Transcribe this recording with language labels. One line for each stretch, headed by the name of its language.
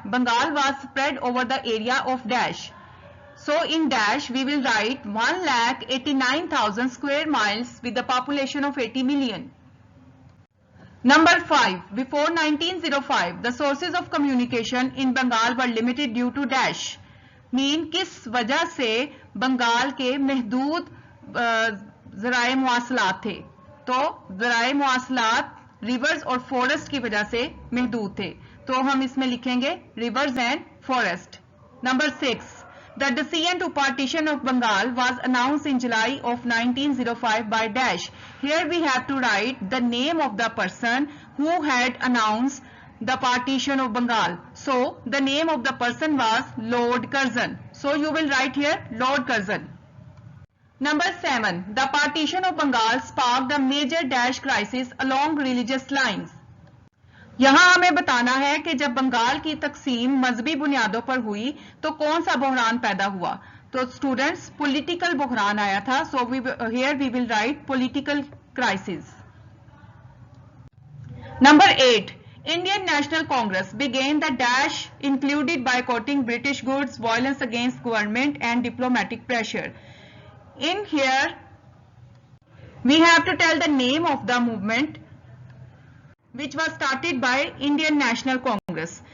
English: Bengal was spread over the area of dash. So in dash, we will write 1,89,000 square miles with a population of 80 million. Number 5. Before 1905, the sources of communication in Bengal were limited due to dash.
Hindi: Mean किस वजह से बंगाल के महदूद ज़राए मुआसलात थे, तो ज़राए मुआसलात reverse और फॉरेस्ट की वजह से महदूद थे, तो हम इसमें लिखेंगे
English: Rivers and forest. Number 6. The decision to partition of Bengal was announced in July of 1905 by dash. Here we have to write the name of the person who had announced the partition of Bengal. So the name of the person was Lord Curzon. So you will write here Lord Curzon. Number 7. The partition of Bengal sparked a major dash crisis along religious lines.
Hindi: यहाँ हमें बताना है कि जब बंगाल की तकसीम मजहबी बुनियादों पर हुई तो कौन सा बहरान पैदा हुआ, तो स्टूडेंट्स पॉलिटिकल बहरान आया था.
English: So here we will write political crisis. Number 8. Indian National Congress began the dash included boycotting British goods, violence against government and diplomatic pressure. In here we have to tell the name of the movement which was started by Indian National Congress.